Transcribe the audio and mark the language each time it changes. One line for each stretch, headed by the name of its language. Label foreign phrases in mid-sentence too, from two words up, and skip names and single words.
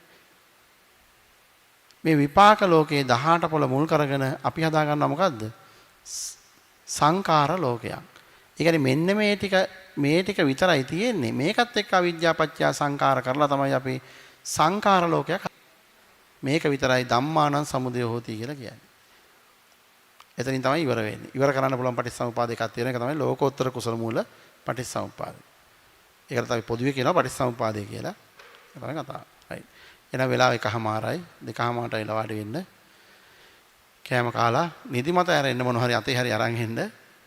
Sinhala: මේ විපාක ලෝකයේ 18 පොළ මුල් කරගෙන අපි හදා ගන්නවා මොකද්ද? සංකාර ලෝකයක්. ඒ කියන්නේ මෙන්න මේ ටික විතරයි තියෙන්නේ. මේකත් එක්ක අවිද්‍යාව පත්‍ය සංකාර කරලා තමයි අපි සංකාර ලෝකයක්. මේක විතරයි
Pali: ධම්මානං සමුදය හෝති
Sinhala: කියලා කියන්නේ. එතනින් තමයි ඉවර වෙන්නේ. ඉවර කරන්න පුළුවන් පටිච්චසමුපාද එකක් තියෙන එක තමයි ලෝකෝත්තර කුසල මූල පටිච්චසමුපාදය. ඒකට තමයි පොදුවේ කියනවා පටිච්චසමුපාදය කියලා. ඒක තමයි කතාව. right. එහෙනම් වෙලාව 1:00මාරයි 2:00මාරට එලා වාඩි වෙන්න. කෑම කාලා නිදිමත ඇරෙන්න මොන හරි අතේ හරි අරන් එන්න.